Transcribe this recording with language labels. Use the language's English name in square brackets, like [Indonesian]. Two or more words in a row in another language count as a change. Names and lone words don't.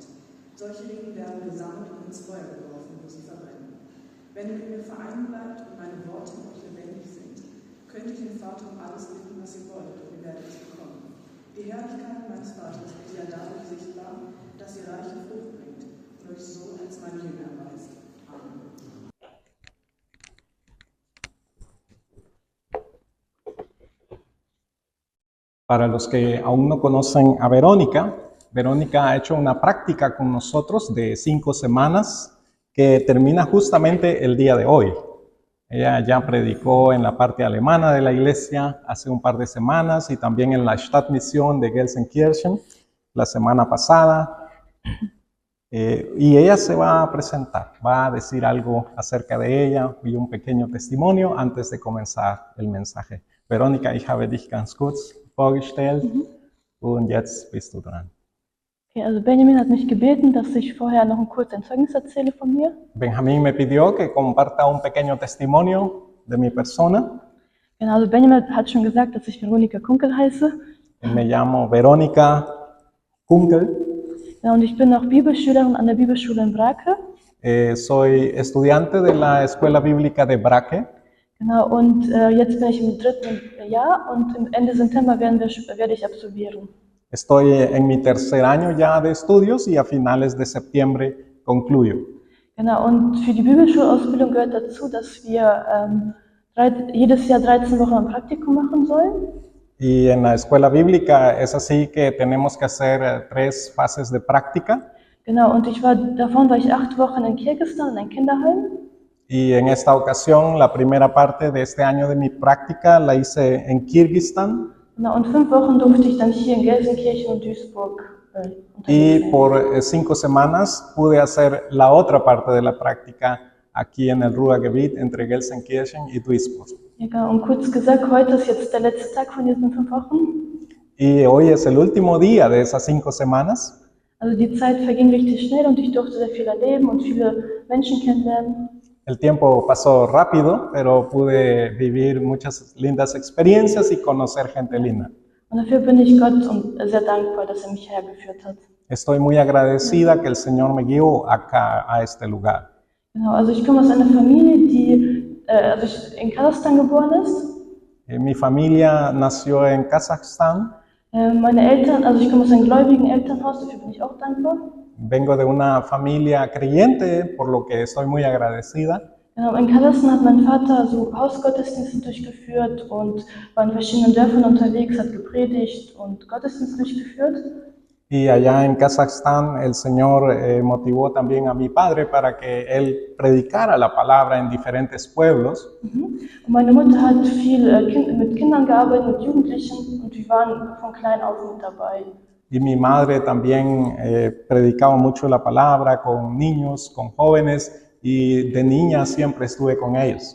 [German] Solche Reben werden gesammelt und ins Feuer geworfen, wo sie verbrennen. Wenn ihr mit mir vereint bleibt und meine Worte in euch lebendig sind, könnt ihr den Vater um alles bitten, was ihr wollt, und ihr werdet es bekommen. Die Herrlichkeit meines Vaters wird ja dadurch sichtbar, dass ihr reiche Frucht bringt und euch so als meine Jünger erweist. Amen. [Spanish] Para los que aún no conocen a Verónica, Verónica ha hecho una práctica con nosotros de 5 semanas que termina justamente el día de hoy. Ella ya predicó en la parte alemana de la iglesia hace un par de semanas y también en la Stadtmission de Gelsenkirchen la semana pasada. Y ella se va a presentar, va a decir algo acerca de ella y un pequeño testimonio antes de comenzar el mensaje. Verónica, [German] ich habe dich ganz kurz vorgestellt und jetzt bist du dran. Okay, also Benjamin hat mich gebeten, dass ich vorher noch ein kurzes Zeugnis erzähle von mir. [Spanish] Benjamín me pidió que comparta un pequeño testimonio de mi persona. [German] Genau, also Benjamin hat schon gesagt, dass ich Veronika Kunkel heiße. [Spanish] Me llamo Verónica Kunkel. [German] Ja, und ich bin auch Bibelschülerin an der Bibelschule in Brake. [Spanish] Soy estudiante de la Escuela Bíblica de Brake. [German] Genau, und jetzt bin ich im 3. Jahr und im Ende September werde ich absolvieren. [Spanish] Estoy en mi tercer año ya de estudios y a finales de septiembre concluyo. [German] Genau, und für die Bibelschulausbildung gehört dazu, dass wir jedes Jahr 13 Wochen ein Praktikum machen sollen. [Spanish] Y en la escuela bíblica es así que tenemos que hacer 3 fases de práctica. [German] Genau, und davon war ich 8 Wochen in Kirgisistan, in einem Kinderheim. [Spanish] Y en esta ocasión, la primera parte de este año de mi práctica la hice en Kirguistán. [German] Genau, und 5 Wochen durfte ich dann hier in Gelsenkirchen und Duisburg [Spanish] Y por 5 semanas pude hacer la otra parte de la práctica aquí en el Ruhrgebiet entre Gelsenkirchen y Duisburg. [German] Ja, genau. Und kurz gesagt, heute ist jetzt der letzte Tag von diesen 5 Wochen. [Spanish] Y hoy es el último día de esas 5 semanas. [German] Also die Zeit verging richtig schnell und ich durfte sehr viel erleben und viele Menschen kennenlernen. [Spanish] El tiempo pasó rápido, pero pude vivir muchas lindas experiencias y conocer gente linda. [German] Und dafür bin ich Gott sehr dankbar, dass mich hergeführt hat. [Spanish] Estoy muy agradecida que el Señor me guió acá, a este lugar. [German] Genau, also ich komme aus einer Familie, die in Kasachstan geboren ist. [Spanish] Mi familia nació en Kazajstán. [German] Meine Eltern, also ich komme aus einem gläubigen Elternhaus, dafür bin ich auch dankbar. [Spanish] Vengo de una familia creyente, por lo que estoy muy agradecida. [German] Genau, in Kasachstan hat mein Vater so Hausgottesdienste durchgeführt und war in verschiedenen Dörfern unterwegs, hat gepredigt und Gottesdienst durchgeführt. [Spanish] Y allá en Kazajstán el Señor motivó también a mi padre para que él predicara la palabra en diferentes pueblos. [German] Und meine Mutter hat viel mit Kindern gearbeitet, mit Jugendlichen und wir waren von klein auf mit dabei. [Spanish] Y mi madre también predicaba mucho la palabra con niños, con jóvenes, y de niña siempre estuve con ellos.